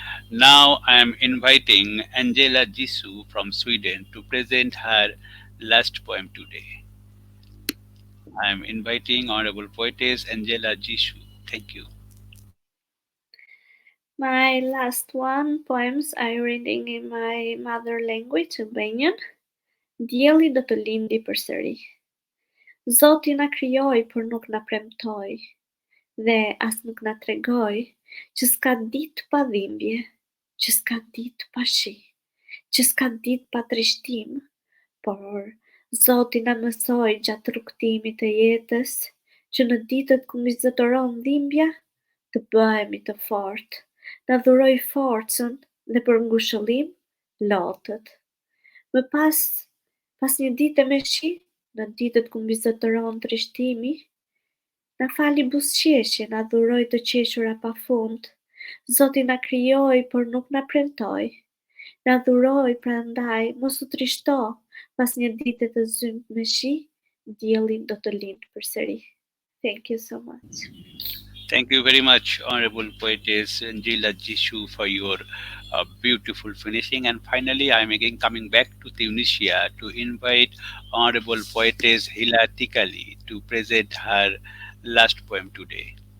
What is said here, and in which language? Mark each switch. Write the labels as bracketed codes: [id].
[en] Now I am inviting Anxhela Ziso from Sweden to present her last poem today. I am inviting Honorable Poetess Anxhela Ziso. Thank you. My last one poems I reading in my mother language, Albanian. [sq] Dielli do të lindi përsëri. Zoti na krijoi, por nuk na premtoi, dhe as nuk na tregoi që s'ka ditë pa dhimbje, që s'ka ditë pa shi, që s'ka ditë pa trishtim, por Zoti na mësoi gjatë rrugtimit të jetës që në ditët ku mbizotëron dhimbja, të bëhemi të fortë, na dhuroi forcën dhe për ngushëllim lotët. Më pas një dite me shi, në ditët ku mbizotëron trishtimi, na fali buzëqeshje, na dhuroi të qeshura pafund. Zoti na krijoi, por nuk na premtoi. Na dhuroi, prandaj mos u trishto, pas një dite të zymt me shi, dielli do të lindë përsëri. [en] Thank you so much. Thank you very much, Honorable Poetess Anxhela Ziso, for your beautiful finishing. And finally, I am again coming back to Tunisia to invite Honorable Poetess Hela Tekali to present her last poem today.